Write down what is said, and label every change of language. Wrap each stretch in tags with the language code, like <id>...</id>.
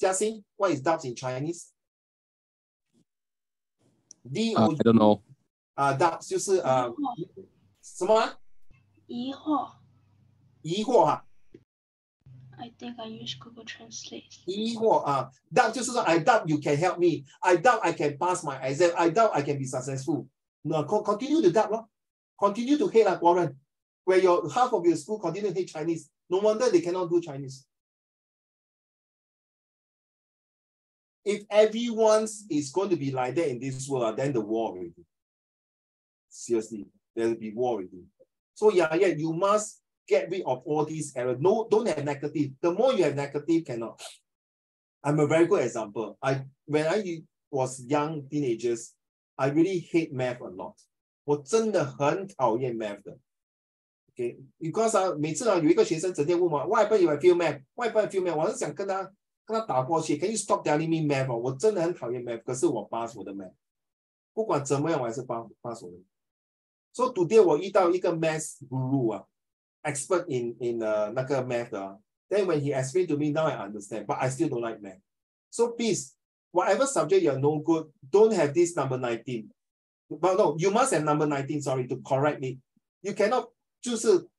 <en>Jiaxing, what is doubts in Chinese? D-O-U. I don't know.</en> <zh>Doubts 就是什么？疑惑。疑惑哈。</zh> <en>I think I use Google Translate.</en> <zh>疑惑</zh> <en>doubt</en> <zh>就是说</zh> <en>I doubt you can help me. I doubt I can pass my exam. I doubt I can be successful. No, continue to doubt, continue to hate like Warren. Where your half of your school continue to hate Chinese. No wonder they cannot do Chinese. If everyone is going to be like that in this world, then the war will be. Seriously, there will be war already. So you must get rid of all these errors. No, don't have negative. The more you have negative, cannot. I'm a very good example. When I was young teenagers, I really hate math a lot.</en> <zh>我真的很讨厌 math 的。</zh> <en>Okay, because</en> <zh>每次有一个学生整天问我</zh> <en>，Why happen if I fail math? Why happen if I fail math?</en> <zh>我是想跟他打过去。</zh> <en>Can you stop telling me math?</en> <zh>我真的很讨厌 math， 可是我 pass 我的 math。不管怎么样，我还是 pass 我的。</zh> <en>So today</en> <zh>我遇到一个</zh> <en>math guru expert in</en> <zh>那个</zh> <en>math then when he explained to me, now I understand, but I still don't like math. So please, whatever subject you're no good, don't have this number 19. But no, you must have number 19, sorry, to correct me. You cannot</en> <zh>就是</zh>